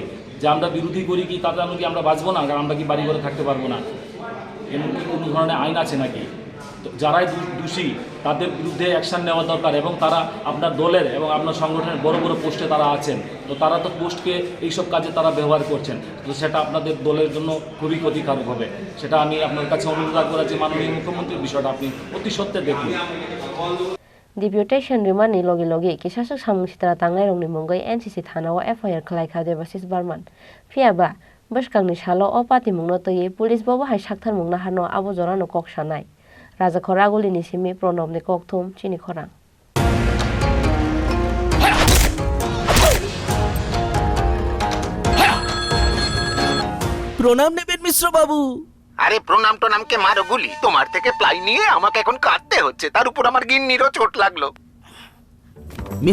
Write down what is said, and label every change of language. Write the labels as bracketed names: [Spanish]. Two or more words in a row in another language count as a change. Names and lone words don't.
[Bangla] যে আমরা বিরোধী করি কি তাতে আমরা কি আমরা বাঁচবো না আমরা কি বাড়ি ঘরে থাকতে পারবো না এমন কি কোনো ধরনের আইন আছে নাকি তো যারাই দোষী তাদের বিরুদ্ধে অ্যাকশন নেওয়া দরকার এবং তারা আপনার দলের এবং আপনার সংগঠনের বড় পোস্টে তারা আছেন তো তারা তো পোস্টকে এইসব কাজে তারা ব্যবহার করছেন তো সেটা আপনাদের দলের জন্য খুবই ক্ষতিকারক হবে সেটা আমি আপনার কাছে অনুরোধ রাখবো যে মাননীয় মুখ্যমন্ত্রীর বিষয়টা আপনি অতি সত্ত্বে দেখুন [Kok Borok] Deputation rimani logi kisasuk Samung Shitra Tangnai Rongni Mungai NCC Thanao FIR Khlaikha Deputation Barman Phiaba Bashkangni Salo o Patimung no toye Police Bobo hai Sakthar Mung na hano abo jorano koksanai Raja Khoraguli ni simi Pronobni kokthum Chini Khorang [Bangla] প্রণাম নেবেন মিশ্র বাবু আরে প্রণাম নামকে মারো গুলি তোমার থেকে প্লাই নিয়ে আমাকে এখন কাটতে হচ্ছে তার উপর আমার গিন্নিরও চোট লাগলো